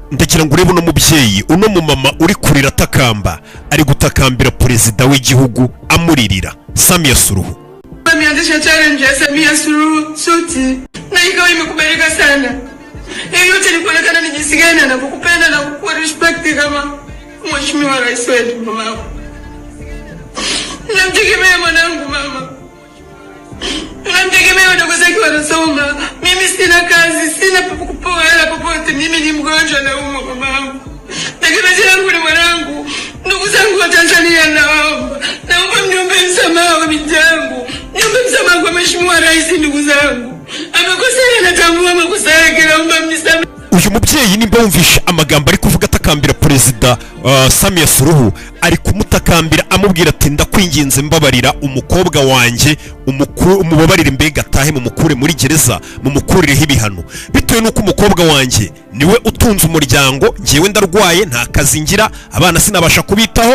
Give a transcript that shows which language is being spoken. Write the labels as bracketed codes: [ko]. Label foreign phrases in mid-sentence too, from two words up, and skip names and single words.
[rw] ndagira ngo urebe uno mubyeyi uno mumama uri kurira atakamba ari gutakambira perezida w'igihugu amuririra Samia Suluhu. [sw] Ameanzisha challenge ya Samia Suluhu suti na ikawa imekubalika sana. Yote ni kuonekana ni jinsi gani anakupenda na kukupa respect kama mheshimiwa rais wetu mama. Namtegemea mwanangu mama. Namtegemea wadogo zake wanasoma. Mimi sina kazi, sina kupoa hela popote. Mimi ni mgonjwa na umwa mama. Tegemezi yangu ni mwanangu. Ndugu zangu wa Tanzania naomba mniombe msamaha wa binti yangu. Niombe msamaha kwa mheshimiwa rais ndugu zangu. Amekosea natambua makosa yake naomba mnisamehe. [rw] Uyu mubyeyi nimba wumvisha amagambo ari kuvuga atakambira perezida Samia Suluhu ari kumutakambira amubwira ati ndakwinginze mbabarira umukobwa wanjye umubabarire mbega atahe mu mukure muri gereza mu mukurireho ibihano bitewe nuko umukobwa wanjye niwe utunze umuryango ngiyewe ndarwaye nta kazi ngira abana sinabasha kubitaho.